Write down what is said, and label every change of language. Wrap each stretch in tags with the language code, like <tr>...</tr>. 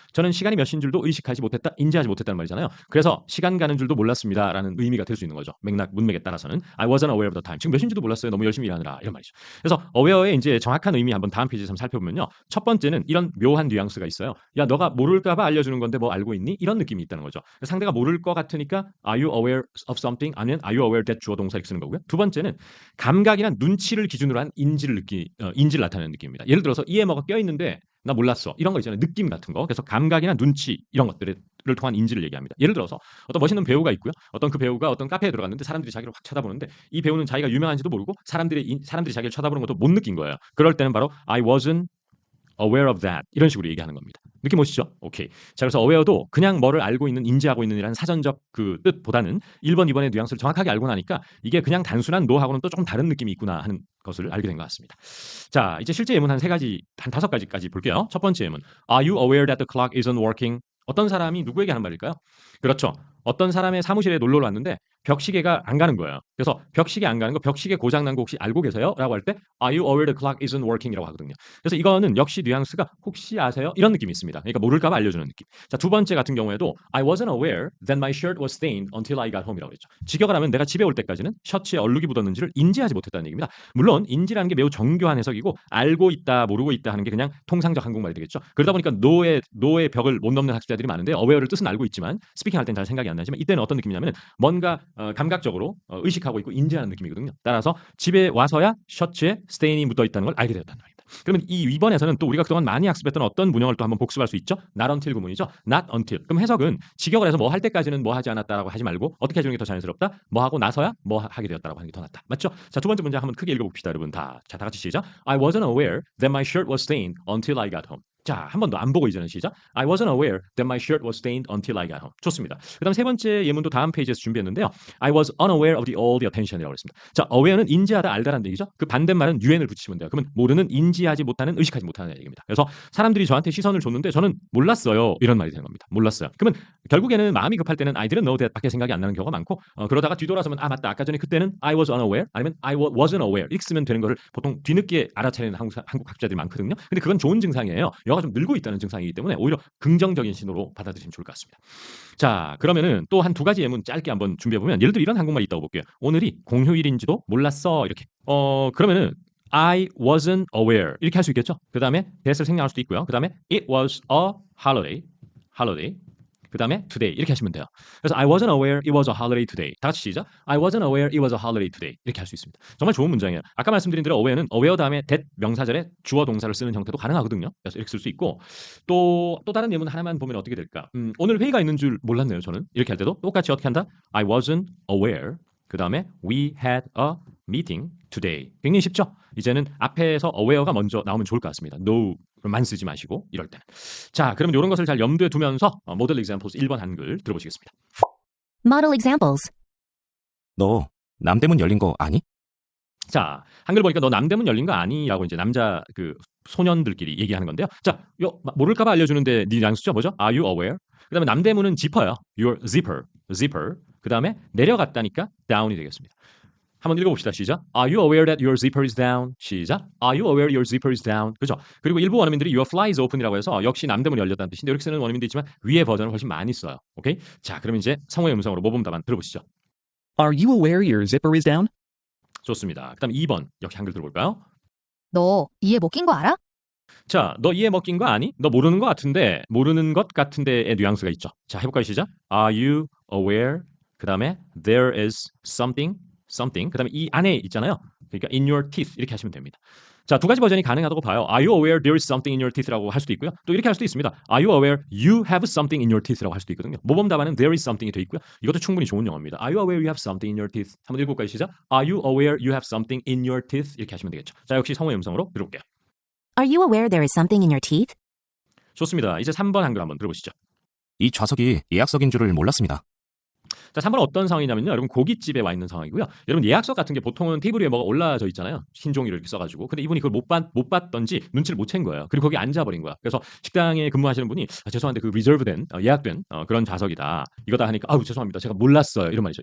<ko>저는 시간이 몇 시인 줄도 의식하지 못했다, 인지하지 못했다는 말이잖아요. 그래서 시간 가는 줄도 몰랐습니다라는 의미가 될 수 있는 거죠. 맥락 문맥에 따라서는</ko> <en>I wasn't aware of the time.</en> <ko>지금 몇 시인지도 몰랐어요. 너무 열심히 일하느라 이런 말이죠. 그래서 aware의 이제 정확한 의미 한번 다음 페이지에서 한번 살펴보면요. 첫 번째는 이런 묘한 뉘앙스가 있어요. 야, 너가 모를까 봐 알려주는 건데 뭐 알고 있니? 이런 느낌이 있다는 거죠. 상대가 모를 것 같으니까</ko> <en>Are you aware of something?</en> <ko>아니면</ko> <en>Are you aware that</en> <ko>주어 동사 이렇게 쓰는 거고요. 두 번째는 감각이나 눈치를 기준으로 한 인지를 나타내는 느낌입니다. 예를 들어서 이에 뭐가 껴있는데 나 몰랐어. 이런 거 있잖아요. 느낌 같은 거. 그래서 감각이나 눈치 이런 것들을 통한 인지를 얘기합니다. 예를 들어서 어떤 멋있는 배우가 있고요. 어떤 그 배우가 어떤 카페에 들어갔는데 사람들이 자기를 확 쳐다보는데 이 배우는 자기가 유명한지도 모르고 사람들이 자기를 쳐다보는 것도 못 느낀 거예요. 그럴 때는 바로</ko> <en>I wasn't aware of that</en> <ko>이런 식으로 얘기하는 겁니다. 느낌 오시죠? 오케이. 자, 그래서 aware도 그냥 뭐를 알고 있는, 인지하고 있는이라는 사전적 그 뜻보다는 1번, 2번의 뉘앙스를 정확하게 알고 나니까 이게 그냥 단순한 노하고는 또 조금 다른 느낌이 있구나 하는 것을 알게 된 것 같습니다. 자, 이제 실제 예문 한 5가지까지 볼게요. 첫 번째 예문.</ko> <en>Are you aware that the clock isn't working?</en> <ko>어떤 사람이 누구에게 하는 말일까요? 그렇죠. 어떤 사람의 사무실에 놀러 왔는데 벽시계가 안 가는 거예요. 그래서 벽시계 안 가는 거, 벽시계 고장 난 거 혹시 알고 계세요? 라고 할 때</ko> <en>Are you aware the clock isn't working?</en> <ko>이라고 하거든요. 그래서 이거는 역시 뉘앙스가 혹시 아세요? 이런 느낌이 있습니다. 그러니까 모를까 봐 알려주는 느낌. 자, 두 번째 같은 경우에도</ko> <en>I wasn't aware that my shirt was stained until I got home 이라고 했죠.</en> <ko>직역을 하면 내가 집에 올 때까지는 셔츠에 얼룩이 묻었는지를 인지하지 못했다는 얘기입니다. 물론 인지라는 게 매우 정교한 해석이고 알고 있다, 모르고 있다 하는 게 그냥 통상적 한국말이 되겠죠. 그러다 보니까 노의 벽을 못 넘는 학습자들이 많은데 aware를 뜻은 알고 있지만 스피킹 할 땐 잘 생각이 안 나지만 이때는 어떤 느낌이냐면 뭔가 감각적으로 의식하고 있고 인지하는 느낌이거든요. 따라서 집에 와서야 셔츠에 스테인이 묻어 있다는 걸 알게 되었다는 말입니다. 그러면 이 위번에서는 또 우리가 그동안 많이 학습했던 어떤 문형을 또 한번 복습할 수 있죠?</ko> <en>Not until 구문이죠. Not until.</en> <ko>그럼 해석은 직역을 해서 뭐 할 때까지는 뭐 하지 않았다라고 하지 말고 어떻게 해주는 게 더 자연스럽다? 뭐 하고 나서야 뭐 하게 되었다라고 하는 게 더 낫다. 맞죠? 자, 두 번째 문장 한번 크게 읽어봅시다, 여러분. 다 같이 시작.</ko> <en>I wasn't aware that my shirt was stained until I got home.</en> <ko>자, 한 번 더 안 보고 이제는 시작.</ko> <en>I wasn't aware that my shirt was stained until I got home.</en> <ko>좋습니다. 그다음 세 번째 예문도 다음 페이지에서 준비했는데요.</ko> <en>I was unaware of all the attention이라고 했습니다.</en> <ko>자, aware는 인지하다, 알다라는 얘기죠. 그 반대말은 un을 붙이시면 돼요. 그러면 모르는, 인지하지 못하는, 의식하지 못하는 얘기입니다. 그래서 사람들이 저한테 시선을 줬는데 저는 몰랐어요. 이런 말이 되는 겁니다. 몰랐어요. 그러면 결국에는 마음이 급할 때는</ko> <en>I didn't know that</en> <ko>밖에 생각이 안 나는 경우가 많고 그러다가 뒤돌아서면 아 맞다. 아까 전에 그때는</ko> <en>I was unaware</en> <ko>아니면</ko> <en>I wasn't aware</en> <ko>이렇게 쓰면 되는 거를 보통 뒤늦게 알아차리는 한국 학자들이 많거든요. 근데 그건 좋은 증상이에요. 영어가 좀 늘고 있다는 증상이기 때문에 오히려 긍정적인 신호로 받아들이시면 좋을 것 같습니다. 자, 그러면은 또 한 2가지 예문 짧게 한번 준비해보면 예를 들어 이런 한국말이 있다고 볼게요. 오늘이 공휴일인지도 몰랐어 이렇게. 그러면은</ko> <en>I wasn't aware</en> <ko>이렇게 할 수 있겠죠. 그 다음에 that을 생략할 수도 있고요. 그 다음에</ko> <en>it was a holiday</en> <ko>그 다음에 today 이렇게 하시면 돼요. 그래서</ko> <en>I wasn't aware it was a holiday today.</en> <ko>다 같이 시작.</ko> <en>I wasn't aware it was a holiday today.</en> <ko>이렇게 할 수 있습니다. 정말 좋은 문장이에요. 아까 말씀드린 대로 aware는 aware 다음에 that 명사절에 주어 동사를 쓰는 형태도 가능하거든요. 그래서 이렇게 쓸 수 있고 또 다른 예문 하나만 보면 어떻게 될까? 오늘 회의가 있는 줄 몰랐네요. 저는 이렇게 할 때도 똑같이 어떻게 한다?</ko> <en>I wasn't aware</en> <ko>그 다음에</ko> <en>we had a meeting today.</en> <ko>굉장히 쉽죠? 이제는 앞에서 aware가 먼저 나오면 좋을 것 같습니다. no만 쓰지 마시고 이럴 때는. 자, 그러면 이런 것을 잘 염두에 두면서 모델 examples 1번 한글 들어보시겠습니다.</ko> <en>Model examples.</en> <ko>너 남대문 열린 거 아니? 자, 한글 보니까 너 남대문 열린 거 아니? 라고 이제 남자 그 소년들끼리 얘기하는 건데요. 자, 모를까봐 알려주는데 네 뉘앙스죠? 뭐죠? Are you aware? 그 다음에 남대문은 지퍼요.</ko> <en>Your zipper.</en> <ko>그 다음에 내려갔다니까 down이 되겠습니다. 한번 읽어봅시다. 시작.</ko> <en>Are you aware that your zipper is down?</en> <ko>시작.</ko> <en>Are you aware your zipper is down?</en> <ko>그죠? 그리고 일부 원어민들이</ko> <en>your fly is open</en> <ko>이라고 해서 역시 남대문이 열렸다는 뜻인데 이렇게 쓰는 원어민도 있지만 위의 버전을 훨씬 많이 써요. 오케이? 자, 그럼 이제 성우의 음성으로 모범 답안 들어보시죠.</ko> <en>Are you aware your zipper is down?</en> <ko>좋습니다. 그 다음 2번 역시 한글 들어볼까요? 너 이에 못 낀 거 알아? 자, 너 이해 먹긴 거 아니? 너 모르는 것 같은데의 뉘앙스가 있죠. 자, 해볼까요? 시작.</ko> <en>Are you aware?</en> <ko>그 다음에</ko> <en>there is something.</en> <ko>그 다음에 이 안에 있잖아요. 그러니까 in your teeth 이렇게 하시면 됩니다. 자, 2가지 버전이 가능하다고 봐요.</ko> <en>Are you aware there is something in your teeth라고 할 수도 있고요.</en> <ko>또 이렇게 할 수도 있습니다.</ko> <en>Are you aware you have something in your teeth라고 할 수도 있거든요.</en> <ko>모범 답안은 there is something이 돼 있고요. 이것도 충분히 좋은 영어입니다.</ko> <en>Are you aware you have something in your teeth?</en> <ko>한번 읽어볼까요? 시작.</ko> <en>Are you aware you have something in your teeth?</en> <ko>이렇게 하시면 되겠죠. 자, 역시 성우의 음성으로 들어볼게요.</ko> <en>Are you aware there is something in your teeth?</en> <ko>좋습니다. 이제 3번 한글 한번 들어보시죠. 이 좌석이 예약석인 줄을 몰랐습니다. 자, 3번 어떤 상황이냐면요. 여러분 고깃집에 와 있는 상황이고요. 여러분 예약서 같은 게 보통은 테이블 위에 뭐가 올라져 있잖아요. 흰 종이를 이렇게 써가지고. 근데 이분이 그걸 못 봤던지 눈치를 못 챈 거예요. 그리고 거기 앉아버린 거야. 그래서 식당에 근무하시는 분이 죄송한데 그 리저브된 예약된 그런 좌석이다. 이거다 하니까 아우 죄송합니다. 제가 몰랐어요. 이런 말이죠.</ko>